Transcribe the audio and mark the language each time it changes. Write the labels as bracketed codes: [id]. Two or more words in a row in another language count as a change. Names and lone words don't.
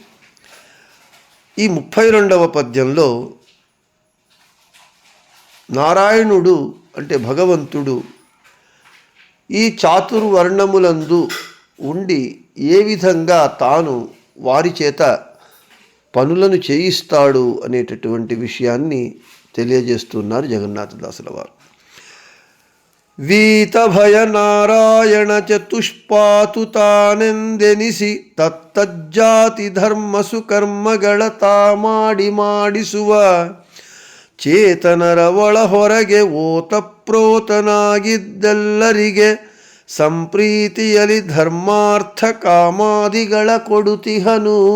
[te] ఈ 32వ పద్యంలో నారాయణుడు అంటే భగవంతుడు ఈ చాతుర్వర్ణములందు ఉండి ఏ విధంగా తాను వారి చేత పనులను చేయిస్తాడు అనేటటువంటి విషయాన్ని తెలియజేస్తున్నారు జగన్నాథదాసుల వారు. [kn] ವೀತಭಯ ನಾರಾಯಣ ಚತುಷ್ಪಾತು ತಾನೆಂದೆನಿಸಿ ತತ್ತಜ್ಜಾತಿ ಧರ್ಮಸು ಕರ್ಮಗಳ ತಾ ಮಾಡಿ ಮಾಡಿಸುವ ಚೇತನರ ಒಳ ಹೊರಗೆ ಓತಪ್ರೋತನಾಗಿದ್ದೆಲ್ಲರಿಗೆ ಸಂಪ್ರೀತಿಯಲಿ ಧರ್ಮಾರ್ಥ ಕಾಮಾದಿಗಳ ಕೊಡುತಿಹನು.